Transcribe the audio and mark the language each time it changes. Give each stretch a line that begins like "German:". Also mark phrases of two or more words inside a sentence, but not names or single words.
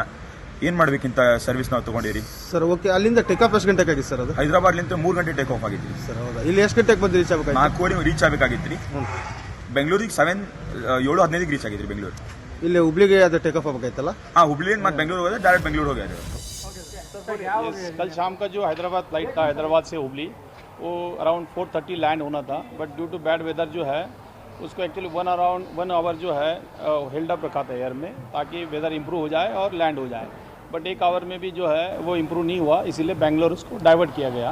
Kannada: ಏನು ಮಾಡ್ಬೇಕಿಂತ ಸರ್ವಿಸ್ ನಾವು ತೊಗೊಂಡಿರಿ ಸರ್. ಓಕೆ, ಅಲ್ಲಿಂದ
English: take off
Kannada: ಎಷ್ಟು ಗಂಟೆಗೆ ಆಗಿತ್ತು ಸರ್ ಅದು? ಹೈದರಾಬಾದ್ಲಿಂದ 3 ಗಂಟೆ
English: take off
Kannada: ಆಗಿತ್ತು ಸರ್. ಹೌದಾ? ಇಲ್ಲಿ ಎಷ್ಟು ಗಂಟೆಗೆ ಬಂದು ರೀಚ್ ಆಗಬೇಕು? 4 ಗಂಟೆ ರೀಚ್ ಆಗಬೇಕಾಗಿತ್ತು ರೀ. ಬೆಂಗಳೂರಿಗೆ 7:15 ರೀಚ್ ಆಗಿದ್ರಿ ಬೆಂಗಳೂರು. ಇಲ್ಲಿ ಹುಬ್ಳಿಗೆ ಅದು
English: take off
Kannada: ಆಗಬೇಕಾಯ್ತಲ್ಲ? ಹುಬ್ಳಿಯಿಂದ ಮತ್ತೆ ಬೆಂಗಳೂರು ಹೋದ್ರೆ ಡೈರೆಕ್ಟ್ ಬೆಂಗಳೂರು ಹೋಗ್ಯಾರ.
Hindi: कल शाम का जो हैदराबाद फ्लाइट था हैदराबाद से हुबली वो
English: around 4:30 land
Hindi: होना था,
English: but due to bad weather
Hindi: जो है उसको
English: actually 1 hour
Hindi: जो है
English: held up
Hindi: रखा था एयर में ताकि
English: weather improve
Hindi: हो जाए और लैंड हो जाए.
English: but 1 hour
Hindi: में भी जो है वो इम्प्रूव नहीं हुआ, इसीलिए बेंगलोर उसको डाइवर्ट किया गया.